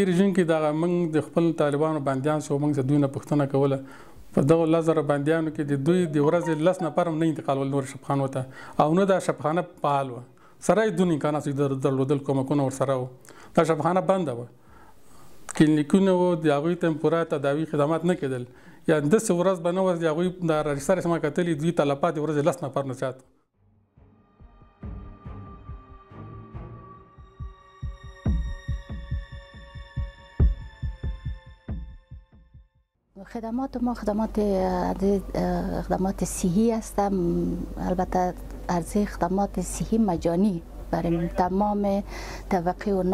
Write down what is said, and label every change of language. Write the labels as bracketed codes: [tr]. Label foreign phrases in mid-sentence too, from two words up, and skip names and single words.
[ps] رژیم کې دا موږ د خپل طالبانو بندیان شو موږ دوی نه پوښتنه کوله په دغه 1000 بندیانو کې د دوی د ورځې 10 نفر هم نه انتقالول نور شفخانو ته او نه دا شفخانه فعال وه سره یې دون امکانات درلودل کومکونه ورسره وو دا شفخانه بنده وه کلینیکونه وو د هغوی ته پوره تداوي خدمات نه کېدل یا داسې ورځ به نه وه د هغوی د رجسټر چې ما کتلي دوی تلفات د ورځې 10 نفر نه زیات [fa] خدمات ما خدمات صحی است البته عرضه خدمات صحی مجانی برای تمام طبقه و